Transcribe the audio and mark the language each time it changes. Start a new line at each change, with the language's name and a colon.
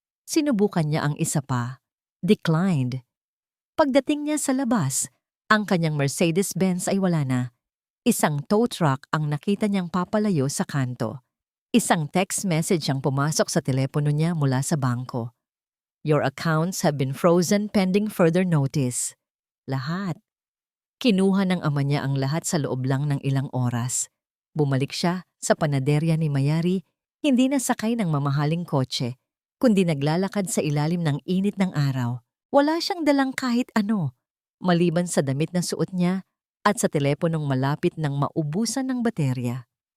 Filipino: Sinubukan niya ang isa pa. Declined. Pagdating niya sa labas, ang kanyang Mercedes-Benz ay wala na. Isang tow truck ang nakita niyang papalayo sa kanto. Isang text message ang pumasok sa telepono niya mula sa bangko.
English: Your accounts have been frozen pending further notice.
Filipino: Lahat. Kinuha ng ama niya ang lahat sa loob lang ng ilang oras. Bumalik siya sa panaderya ni Mayari, hindi na sakay ng mamahaling kotse, kundi naglalakad sa ilalim ng init ng araw. Wala siyang dalang kahit ano, maliban sa damit na suot niya at sa teleponong malapit ng maubusan ng baterya.